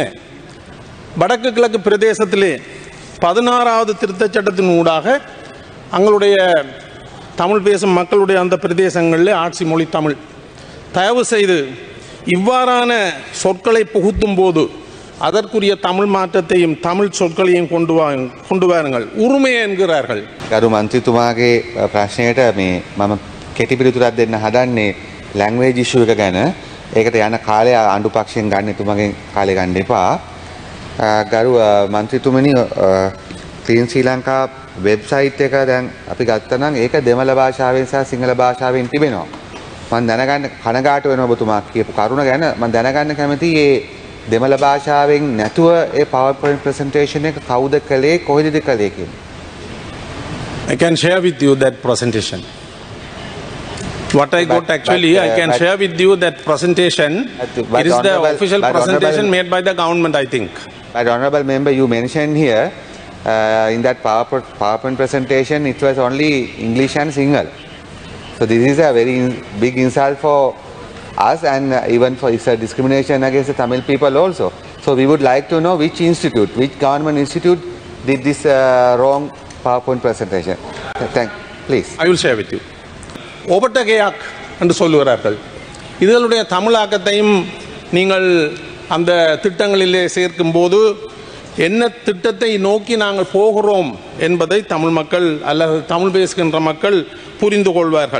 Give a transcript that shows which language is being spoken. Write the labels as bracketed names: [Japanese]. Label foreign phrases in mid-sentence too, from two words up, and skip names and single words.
[Tamil] வடக்கு கிழக்கு பிரதேசத்திலே 16வது திருத்தச் சட்டத்தின் ஊடாக அங்களுடைய தமிழ் பேசும் மக்களுடைய அந்த பிரதேசங்களில் ஆட்சி மொழி தமிழ். தயவு செய்து இவ்வாறான சொற்களை புகுத்தும் போது அதற்குரிய தமிழ் மாற்றத்தையும் தமிழ் சொற்களையும் கொண்டு வாருங்கள். உரிமை என்கிறார்கள். [Sinhala] ගරු මන්ත්‍රීතුමාගේ ප්‍රශ්නයට මම කෙටි පිළිතුරක් දෙන්න හදන්නේ [English] language issue [Sinhala] එක ගැන. ඒකට යන කාලය ආණ්ඩු පක්ෂයෙන් ගන්න එතුමාගෙන් කාලය ගන්න එපා. ගරු මන්ත්‍රීතුමනි, ක්ලීන් ශ්‍රී ලංකා වෙබ්සයිට් එක දැන් අපි ගත්තා නම් ඒක දෙමළ භාෂාවෙන් සහ සිංහල භාෂාවෙන් තිබෙනවා. මම දැනගන්න කනගාටු වෙනවා ඔබතුමා කියපු කරුණ ගැන. මම දැනගන්න කැමතියි මේ දෙමළ භාෂාවෙන් නැතුව ඒ [English] PowerPoint presentation [Sinhala] එක කවුද කළේ, කොහෙද කළේ කියන. [English] I can share with you that presentation. What I got actually, I can share with you that presentation. It is the official presentation made by the government, I think. But honorable member, you mentioned here in that PowerPoint presentation, it was only English and Sinhala. So this is a very big insult for us, and even for it's a discrimination against the Tamil people also. So we would like to know which institute, which government institute did this wrong PowerPoint presentation. Please. I will share with you. [Tamil] ஓபட்டகையாக் என்று சொல்லுகிறார்கள். இதனுடைய தமிழாக்கத்தையும் நீங்கள் அந்த திட்டங்களிலே சேர்க்கும் போது என்ன திட்டத்தை நோக்கி நாங்கள் போகிறோம் என்பதை தமிழ் மக்கள் அல்லது தமிழ் பேசுகின்ற மக்கள் புரிந்து கொள்வார்கள்.